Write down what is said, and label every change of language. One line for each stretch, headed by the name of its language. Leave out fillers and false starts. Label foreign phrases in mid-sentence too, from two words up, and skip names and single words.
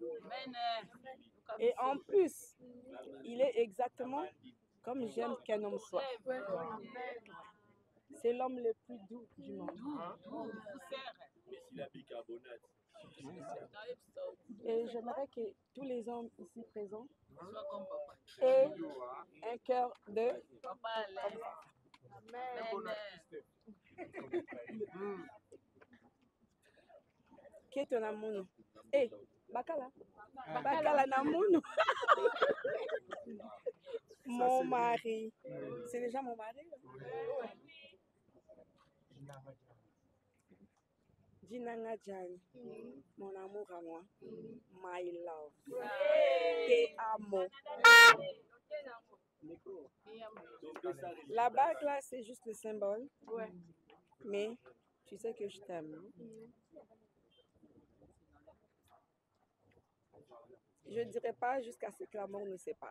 French: Et en plus, il est exactement comme j'aime qu'un homme soit. C'est l'homme le plus doux du monde. Et j'aimerais que tous les hommes ici présents aient un cœur de papa.
Kongo: Keto na munu. Eh, bakala. Bakala na munu.
French: Mon mari. C'est déjà mon mari. Dinanga Jani. Mon amour à moi.
English: My love.
Spanish: Te amo.
French: La bague là, c'est juste le symbole. Ouais. Mais tu sais que je t'aime. Je ne dirais pas jusqu'à ce que la mort nous sépare.